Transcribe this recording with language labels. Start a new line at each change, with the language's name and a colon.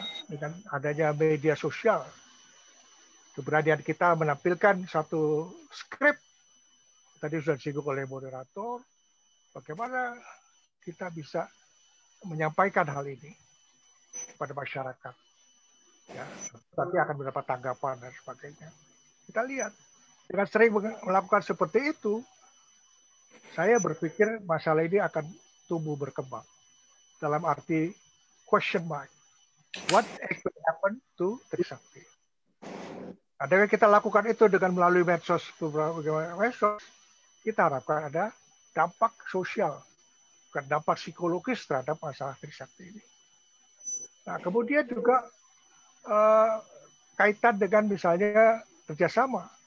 Indonesian: Dengan adanya media sosial, keberanian kita menampilkan satu skrip, tadi sudah disinggung oleh moderator, bagaimana kita bisa menyampaikan hal ini kepada masyarakat. Ya, nanti akan mendapat tanggapan dan sebagainya. Kita lihat, dengan sering melakukan seperti itu, saya berpikir masalah ini akan tumbuh berkembang. Dalam arti question mark.
English: What actually happened to Trisakti?
Indonesian: Nah, dengan kita lakukan itu dengan melalui medsos, beberapa medsos, kita harapkan ada dampak sosial, bukan dampak psikologis terhadap masalah Trisakti ini. Nah, kemudian juga kaitan dengan misalnya kerjasama.